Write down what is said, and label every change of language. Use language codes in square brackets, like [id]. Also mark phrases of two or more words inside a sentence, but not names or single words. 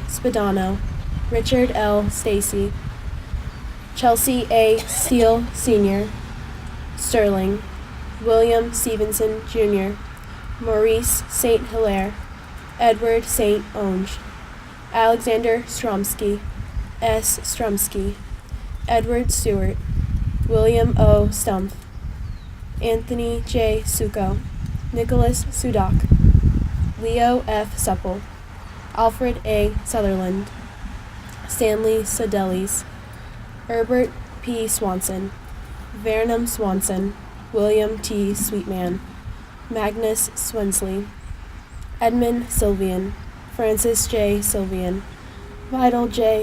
[en] Spadano, Richard L. Stacy, Chelsea A. Steele, Sr., Sterling, William Stevenson, Jr., Maurice St. Hilaire, Edward St. Onge, Alexander Stromsky, S. Strumsky, Edward Stewart, William O. Stumpf, Anthony J. Succo, Nicholas Sudak, Leo F. Supple, Alfred A. Sutherland, Stanley Sedelis, Herbert P. Swanson, Vernon Swanson, William T. Sweetman, Magnus Swensley, Edmund Sylvian, Francis J. Sylvian, Vidal J.